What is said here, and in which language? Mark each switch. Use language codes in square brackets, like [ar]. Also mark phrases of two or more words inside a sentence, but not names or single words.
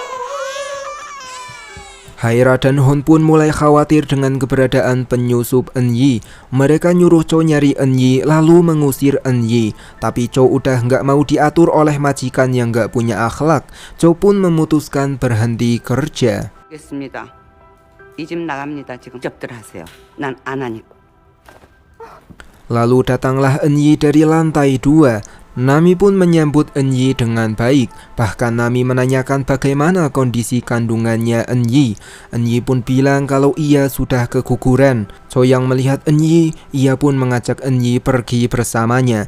[id] Haira dan Hon pun mulai khawatir dengan keberadaan penyusup Enyi. Mereka nyuruh Chow nyari Enyi lalu mengusir Enyi. Tapi Chow udah nggak mau diatur oleh majikan yang nggak punya akhlak. Chow pun memutuskan berhenti kerja. [ko] 알겠습니다. 이 집 나갑니다. 지금 접들 하세요. 난 안 하니까. [id] Lalu datanglah Enyi dari lantai 2. Nami pun menyambut Enyi dengan baik. Bahkan Nami menanyakan bagaimana kondisi kandungannya Enyi. Enyi pun bilang kalau ia sudah keguguran. Chow yang melihat Enyi, ia pun mengajak Enyi pergi bersamanya.